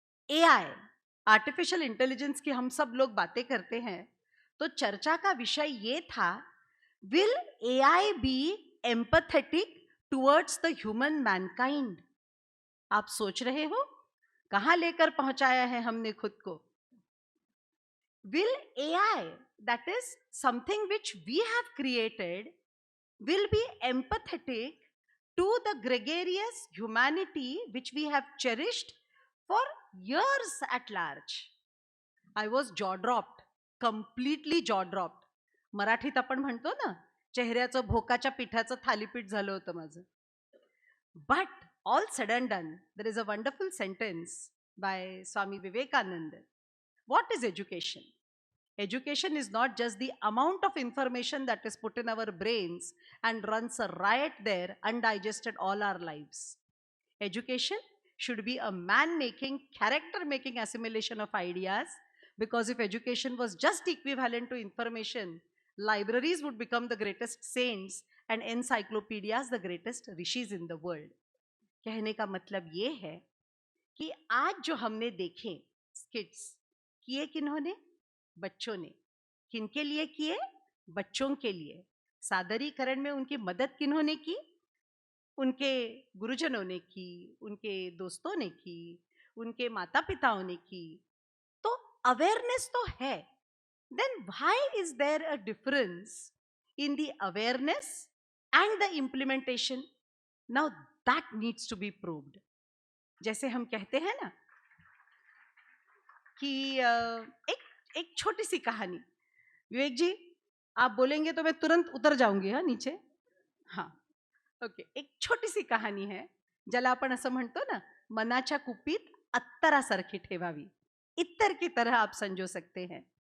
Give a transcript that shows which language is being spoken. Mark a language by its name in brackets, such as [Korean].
[Hindi] AI, artificial intelligence की हम सब लोग बातें करते हैं, तो चर्चा का विषय ये था, [English] Will AI be empathetic towards the human mankind. [Hindi] आप सोच रहे हो कहां लेकर पहुंचाया है हमने खुद को। [English] Will AI, that is something which we have created, will be empathetic to the gregarious humanity which we have cherished for years at large? I was jaw dropped, completely jaw dropped. [Marathi] मराठीत आपण म्हणतो ना, चेहऱ्याचं भोकाच्या पिठाचं थालीपीठ झालं होतं माझं. [English] But all said and done, there is a wonderful sentence by Swami Vivekananda. What is education? Education is not just the amount of information that is put in our brains and runs a riot there undigested all our lives. Education should be a man-making, character-making assimilation of ideas, because if education was just equivalent to information, libraries would become the greatest saints and encyclopedias the greatest rishis in the world. [Hindi] कहने का मतलब ये है कि आज जो हमने देखे स्किट्स किए किन्होंने? बच्चों ने। किनके लिए किए? बच्चों के लिए। सादरीकरण में उनकी मदद किन्होंने की? उनके गुरुजनों ने की, उनके दोस्तों ने की, उनके माता पिताओं ने की। तो अवेयरनेस तो है, [English] then why is there a difference in the awareness and the implementation? Now that needs to be proved. [Hindi] जैसे हम कहते हैं ना कि एक छोटी सी कहानी, विवेक जी आप बोलेंगे तो मैं तुरंत उतर जाऊंगी हा नीचे. हाँ ओके, एक छोटी सी कहानी है, [Marathi] ज्याला आपण असं म्हणतो ना, मनाच्या कुपीत अत्तरासारखी ठेवावी, [Hindi] इत्तर की तरह आप संजो सकते हैं.